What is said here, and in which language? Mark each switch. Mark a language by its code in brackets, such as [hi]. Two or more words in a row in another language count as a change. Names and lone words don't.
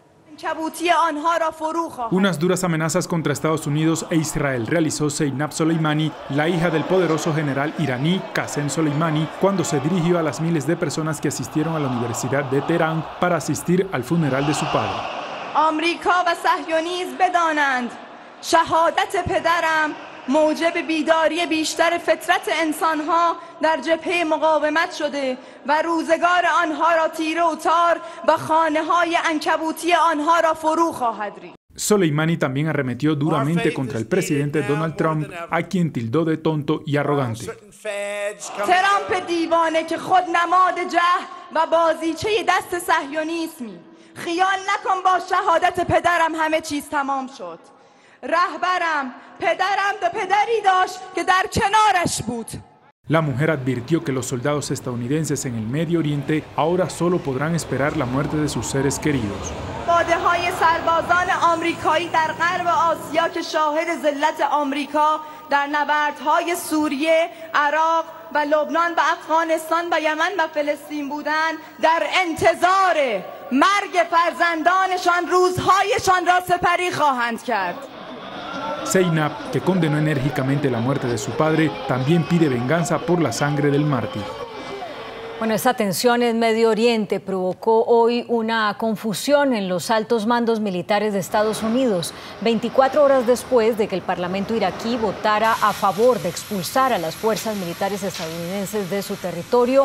[es] Unas duras amenazas contra Estados Unidos e Israel realizó Zeynab Soleimani, la hija del poderoso general iraní Qasem Soleimani, cuando se dirigió a las miles de personas que asistieron a la Universidad de Teherán para asistir al funeral de su padre. [fa] آمریکا و صهیونیسم بدانند شهادت پدرم موجب بیداری بیشتر فطرت انسانها در جبهه مقاومت شده و روزگار آنها را تیره و تار و خانه‌های عنکبوتی آنها را فرو خواهد ریخت. [es] Soleimani también arremetió duramente contra el presidente Donald Trump, a quien tildó de tonto y arrogante. [fa] ترامپ دیوانه که خود نماد جهل و بازیچه دست صهیونیسمی خیال نکن با شهادت پدرم همه چیز تمام شد رهبرم پدرم دو پدری داشت که در کنارش بود. [es] La mujer advirtió que los soldados estadounidenses en el Medio Oriente ahora solo podrán esperar la muerte de sus seres queridos. [fa] باده‌های سربازان آمریکایی در غرب آسیا که شاهد ذلت آمریکا در نبردهای سوریه، عراق و لبنان و افغانستان و یمن و فلسطین بودند در انتظار مرگ فرزندانشان روزهایشان را سپری خواهند کرد. [es] Zeynab, que condenó enérgicamente la muerte de su padre, también pide venganza por la sangre del mártir. Bueno, esta tensión en Medio Oriente provocó hoy una confusión en los altos mandos militares de Estados Unidos, 24 horas después de que el Parlamento iraquí votara a favor de expulsar a las fuerzas militares estadounidenses de su territorio.